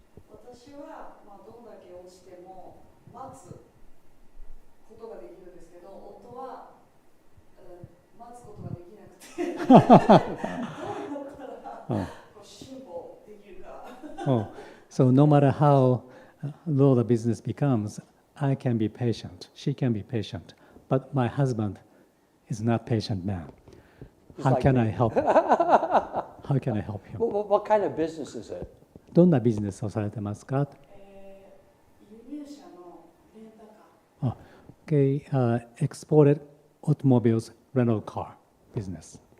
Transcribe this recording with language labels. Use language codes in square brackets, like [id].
[ja] 私はどんだけ落ちても待つことができるんですけど、夫は待つことができなくて、どうやったら辛抱できるか。 [en] So no matter how low the business becomes, I can be patient. She can be patient. But my husband is not patient man. How can I help? How can I help him? What kind of business is it? [ja] どんなビジネスをされてますか？輸入車のレンタカー。 [en] Okay, exported automobiles rental car business.